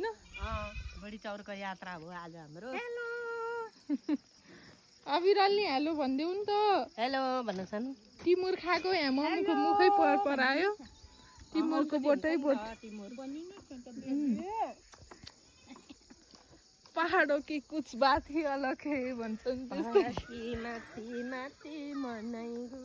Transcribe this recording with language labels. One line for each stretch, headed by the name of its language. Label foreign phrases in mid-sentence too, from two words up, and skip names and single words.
Nepali: बुढी चौरको यात्रा हो आज हाम्रो। हेलो अविरलले हेलो भन्देऊ नि त। हेलो भन्नुछन्। टिमुर खाएको यहाँ मम्मीको मुखै परायो। टिमुरको बोट।
Hindi: पहाडों की कुछ बात ही अलग है
Nepali: भन्छन् त्यस्तै। माथि माथि माथि मनै